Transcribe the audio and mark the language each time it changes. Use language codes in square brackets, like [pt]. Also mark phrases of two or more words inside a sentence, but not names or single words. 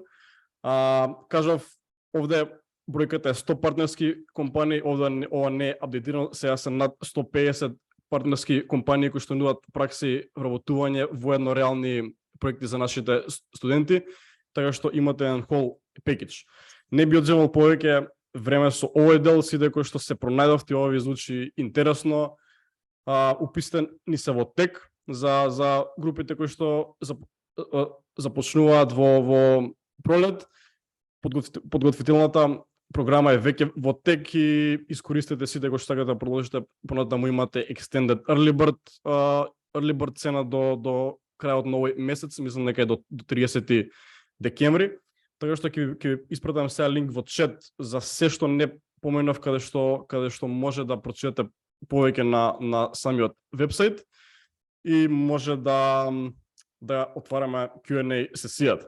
[mk] Кажав, овде бројката е 100 партнерски компании, овде ова не е апдейтирано, сега се над 150 партнерски компании кои што нудат пракси вработување во едно реални проекти за нашите студенти, така што имате еден [en] whole package. [mk] Не би одземал повеќе време со овој дел, сите кои што се пронајдовте, ова ви звучи интересно. Уписите ни се во тек за групите кои што започнуваат во пролет. Подготвителната програма е веќе во тек и искористете сите кои што сакате да продолжите, понатаму имате [en] extended early bird [mk] цена до крајот на овој месец, мислам дека е до 30 декември. Така што ќе испратам сега линк во чат за се што не поменав, каде што може да прочитате повеќе на самиот вебсайт и може да отвараме Q&A сесијата.